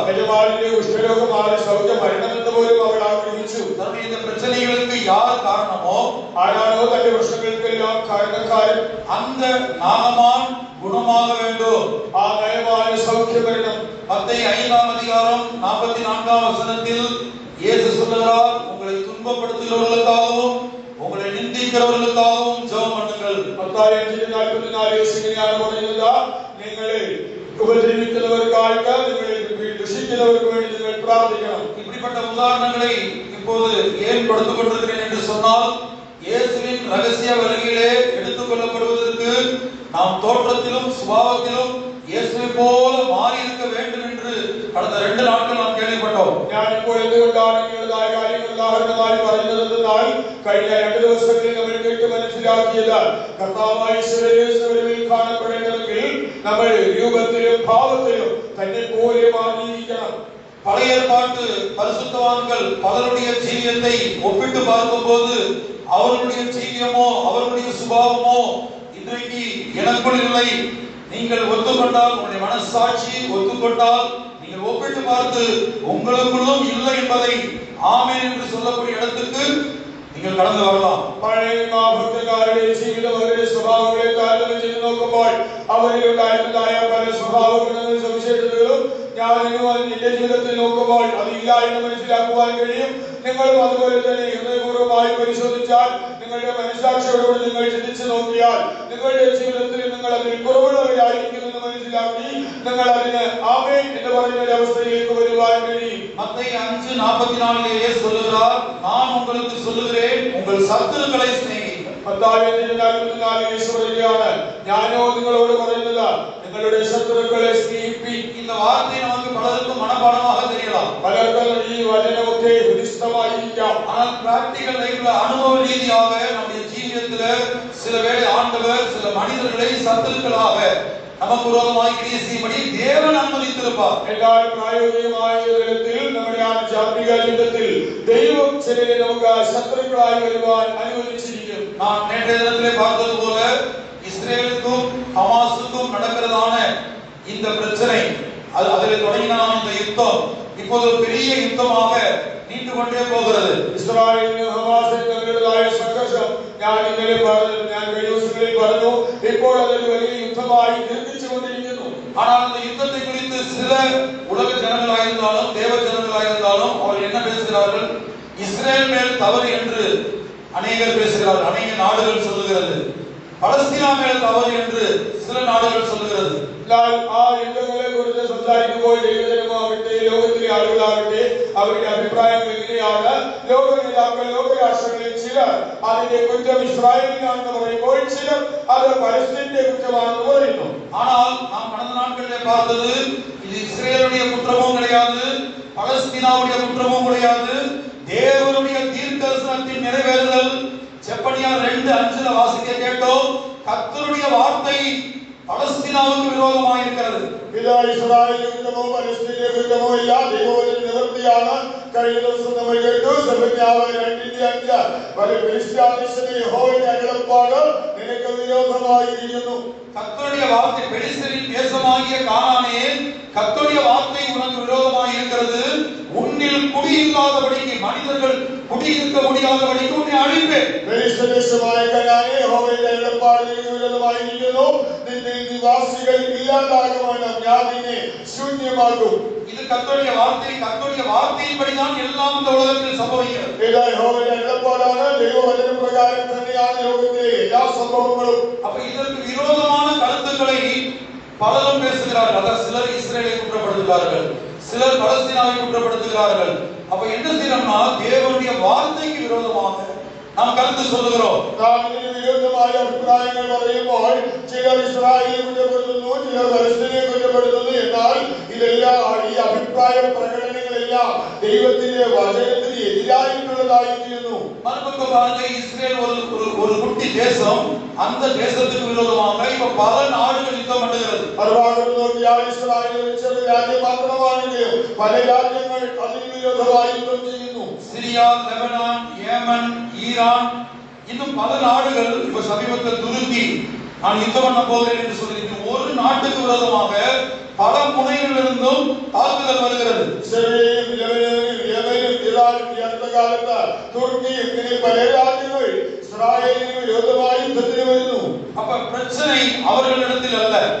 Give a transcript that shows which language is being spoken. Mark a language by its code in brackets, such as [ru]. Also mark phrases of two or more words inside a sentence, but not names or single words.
[ml] യജമാനന്റെ കുഷ്ഠരോഗമാണ് സൗഖ്യം വരണമെന്ന് പോലും അവൾ ആഗ്രഹിച്ചു. [ta] தன்னுடைய இந்த பிரச்சனைகளுக்கு யார் காரணமோ, [ml] ആരാണോ തന്റെ പ്രശ്നങ്ങൾക്കെല്ലാം കാരണക്കാരൻ, [ta] அந்த நாகமான் குணமாக வேண்டும். [ml] ആ നയமான സൗഖ്യം വരണം. [ta] மத்தேயு 5ஆம் அதிகாரம் 44ஆம் வசனத்தில் இயேசு சொல்லுகிறார், உங்களை துன்பப்படுத்துகிறவர்களுக்காகவும் உங்களை நிந்திக்கிறவர்களுக்காகவும் ஜெபம் பண்ணுங்கள். [ml] മത്തായി 5:44 യേശുവിനെയാണ് പറയുന്നത്, നിങ്ങളെ ഉപദ്രവിക്കുന്നവർക്കായിട്ട്, നിങ്ങളെ ദുഷിക്കുന്നവർക്ക് വേണ്ടി നിങ്ങൾ പ്രാർത്ഥിക്കണം. [ta] இப்படிப்பட்ட உதாரணங்களை இப்போது ஏன் கொடுத்துக் கொண்டிருக்கிறேன் என்று சொன்னால், இயேசுவின் ரகசிய வருகையிலே எடுத்துக் கொள்ளப்படுவதற்கு நாம் தோற்றத்திலும் சுபாவத்திலும் இயேசுவை போல மாறி இருக்க வேண்டும் என்று கடந்த 2 நாட்கள் நாம் கேள்விப்பட்டோம். [ml] ഞാനിപ്പോൾ എന്തുകൊണ്ടാണ് ഇങ്ങനെയുള്ള കാര്യങ്ങൾ ഉദാഹരണമായി പറയുന്നതെന്നാൽ, കഴിഞ്ഞ 2 ദിവസങ്ങളിൽ നമ്മൾ കേട്ട് മനസ്സിലാക്കിയത്, കർത്താവായ യേശുവിൽ കാണപ്പെടേണ്ടതെങ്കിൽ നമ്മൾ രൂപത്തിലും ഭാവത്തിലും തന്നെ പോലെ മാറിയിരിക്കണം. [ta] பழைய ஏற்பாட்டு பரிசுத்தவான்கள் பலருடைய ஜீவியத்தை ஒப்பிட்டு பார்க்கும்போது அவர்களுடைய ஜீவியமோ அவர்களுடைய சுபாவமோ இன்றைக்கு எனக்குள் இல்லை. நீங்கள் ஒத்துக்கொண்டால், உங்களுடைய மனசாட்சி ஒத்துக்கொண்டால், நீங்கள் ஒப்பிட்டு பார்த்து உங்களுக்குள்ளும் இல்லை என்பதை ஆமென் என்று சொல்லக்கூடிய இடத்துக்கு நீங்கள் கடந்து வரலாம். [ml] പഴയ ഭക്തന്മാരുടെ ജീവിതം, അവരുടെ സ്വഭാവങ്ങളെ താരതമ്യം ചെയ്ത് നോക്കുമ്പോൾ അവരിൽ ഉണ്ടായിരുന്നതായ പല സ്വഭാവ ഗുണങ്ങളും സവിശേഷതകളും എന്റെ ജീവിതത്തിൽ നോക്കുമ്പോൾ അതില്ല എന്ന് മനസ്സിലാക്കുവാൻ കഴിയും. നിങ്ങളും അതുപോലെ തന്നെ ഹൃദയപൂർവ്വമായി പരിശോധിച്ചാൽ, നിങ്ങളുടെ മനസ്സാക്ഷിയോടുകൂടി നിങ്ങൾ ചിന്തിച്ചു നോക്കിയാൽ, നിങ്ങളുടെ ജീവിതത്തിൽ നിങ്ങൾ അതിൽ കുറവുള്ളവരായിരിക്കുമെന്ന് മനസ്സിലാക്കി നിങ്ങൾ അതിന് ആമേൻ എന്ന് പറയുന്ന ഒരു അവസ്ഥയിലേക്ക് വരുവാൻ കഴിയും. [ta] மத்தேயு 5:44 சொல்லுகிறார், நான் உங்களுக்கு சொல்லுகிறேன், உங்கள் சத்துருக்களை சிநேகியுங்கள். [ml] മത്തായി 5:44 യേശു പറയുകയാണ്, ഞാനോ നിങ്ങളോട് പറയുന്നത്, നിങ്ങളുടെ ശത്രുക്കളെ സ്നേഹിപ്പിൻ. [ta] இந்த வார்த்தை நமக்கு பலருக்கும் மனப்பாடமாக தெரியலாம். [ml] പലർക്കും ഈ വചനമൊക്കെ ഹൃദിസ്ഥമായിരിക്കാം. [ta] ஆனால் [en] practical life [ta] அனுபவ ரீதியாக நம்முடைய ஜீவியத்துல சில வேளை ஆண்டவர் சில மனிதர்களை சத்துருக்களாக நமக்கு விரோதமாய் கிரியை செய்யும்படி தேவன் அனுமதித்திருப்பார். [ml] എന്നാൽ പ്രായോഗികമായ തലത്തിൽ നമ്മുടെ ആധ്യാത്മിക ജീവിതത്തിൽ ദൈവം ചിലരെ നമുക്ക് ശത്രുക്കളായി വരുവാൻ അനുവദിച്ചിരിക്കും. [ta] நான் நேற்றைய தினத்திலே பார்த்தது போல இஸ்ரேலுக்கும் ஹமாஸுக்கும் நடக்கிறதான இந்த பிரச்சனை, அதில் தொடங்கின இந்த யுத்தம் இப்போது பெரிய யுத்தமாக நீண்டு கொண்டே போகிறது. [ml] ഇസ്രായേലിനും ഹമാസിനും തമ്മിലുള്ളതായ സംഘർഷം ഞാൻ കഴിഞ്ഞ ദിവസങ്ങളിൽ പറഞ്ഞു, ഇപ്പോൾ അതൊരു വലിയ യുദ്ധമായി നിർമ്മിച്ചുകൊണ്ടിരിക്കുന്നു. [ta] ஆனால் அந்த யுத்தத்தை குறித்து சில உலக ஜனங்களாயிருந்தாலும் தேவ ஜனங்களாயிருந்தாலும் அவர் என்ன பேசுகிறார்கள்? இஸ்ரேல் மேல் தவறு என்று அநேகர் பேசுகிறார்கள், அநேக நாடுகள் சொல்லுகிறது. பலஸ்தீனா மேல் தவறு என்று சில நாடுகள் சொல்லுகிறது. [ml] ആ യുദ്ധങ്ങളെ കുറിച്ച് സംസാരിക്കുമ്പോൾ ദൈവജനമാകട്ടെ, ലോകത്തിലെ ആളുകളാകട്ടെ, അവരുടെ അഭിപ്രായങ്ങൾ എങ്ങനെയാണ്? ലോക നേതാക്കൾ, ലോകരാഷ്ട്രങ്ങളിൽ ചിലർ അതിന്റെ കുറ്റം ഇസ്രായേലിനാണെന്ന് പറയുമ്പോൾ ചിലർ അത് പലസ്തീന്റെ കുറ്റമാണെന്ന് പറയുന്നു. [ta] ஆனால் நாம் கடந்த நாட்களிலே பார்த்தது, இது இஸ்ரேலுடைய குற்றமும் கிடையாது, பலஸ்தீனாவுடைய குற்றமும் கிடையாது, தேவனுடைய தீர்க்கதரிசனத்தின் நிறைவேறுதல். செப்பனியா 2:5 வாசிக்க கேட்டோம், கர்த்தருடைய வார்த்தை பலஸ்தீனாவுக்கு விரோதமாக இருக்கிறது. [ml] ഇത് ഇസ്രായേലിന്റെ കുറ്റമോ പലസ്തീന്റെ കുറ്റമോ ഇല്ല, ദൈവവചന നിവൃത്തിയാണ്. കഴിഞ്ഞ ദിവസം നമ്മൾ കേട്ടു, സെഫന്യാവ് 2:5, ഫിലിസ്ത്യാദേശത്തെ യഹോവയുടെ അരുളപ്പാട് നിനക്ക് വിരോധമായിരിക്കുന്നു. [ta] கர்த்தருடைய வார்த்தை, பெலிஸ்தரின் தேசமாகிய கானானே, கர்த்தருடைய வார்த்தை உனக்கு விரோதமாக இருக்கிறது. உன்னில் குடியில்லாதபடிக்கு, மனிதர்கள் குடியிருக்க முடியாதபடிக்கு உன்னை அழிப்பேன். [ml] ഫിലിസ്ത്യദേശമായ കനാനേ, യഹോവയുടെ അരുളപ്പാട് നിനക്ക് വിരോധമായിരിക്കുന്നു. നിന്നിൽ നിവാസികൾ ഇല്ലാതാകുവാനും ഞാൻ നിന്നെ ശൂന്യമാക്കും. [ta] இது கர்த்தருடைய வார்த்தை. கர்த்தருடைய வார்த்தையின்படிதான் எல்லாம் இந்த உலகத்தில் சம்பவிக்கிறது. [ml] ഇത് യഹോവയുടെ അരുളപ്പാടാണ്, ദൈവവചന പ്രകാരം തന്നെയാണ് ലോകത്തിലെ എല്ലാ സംഭവങ്ങളും. [ta] அப்ப இதற்கு விரோதமான கருத்துக்களை பலரும் பேசுகிறார்கள். அதாவது சிலர் இஸ்ரேலை குற்றப்படுத்துகிறார்கள், சிலர் பலஸ்தீனாவை குற்றப்படுத்துகிறார்கள். அப்ப என்ன செய்யணும்னா, தேவனுடைய வார்த்தைக்கு விரோதமாக நாம் கருத்து சொல்லுகிறோம். [ml] നാം ഇതിന് വിരുദ്ധമായ അഭിപ്രായങ്ങൾ പറയുമ്പോൾ ചിലർ ഇസ്രായേലിനെ കുറ്റപ്പെടുത്തുന്നു, ചിലർ പലസ്തീനെ കുറ്റപ്പെടുത്തുന്നു. എന്നാൽ ഇതെല്ലാം, ഈ അഭിപ്രായ പ്രകടനങ്ങളെല്ലാം ദൈവത്തിന്റെ വചനത്തിന് എതിരായിട്ടുള്ളതായി തീരുന്നു. [ta] மறுபக்கம் பாருங்க, இஸ்ரேல் ஒரு குட்டி தேசம், அந்த தேசத்துக்கு விரோதமாக இப்ப பல நாடுகள் யுத்தம் பண்ணுகிறது. [ml] മറുഭാഗത്ത് നോക്കിയാൽ ഇസ്രായേൽ ഒരു ചെറിയ രാജ്യം മാത്രമാണെങ്കിലും പല രാജ്യങ്ങൾ അതിന് വിരോധമായി യുദ്ധം ചെയ്യുന്നു. [ta] சிரியா, லெபனான், ஏமன், ஈரான், இன்னும் பல நாடுகள், இப்ப சமீபத்தில் துருக்கி நான் யுத்தம் பண்ண போகிறேன் என்று சொல்லியிருக்கிறேன். ஒரு நாட்டுக்கு விரோதமாக பல முனைகளிலிருந்தும் தாக்குதல் வருகிறது. அப்ப பிரச்சனை அவர்களிடத்தில் அல்ல.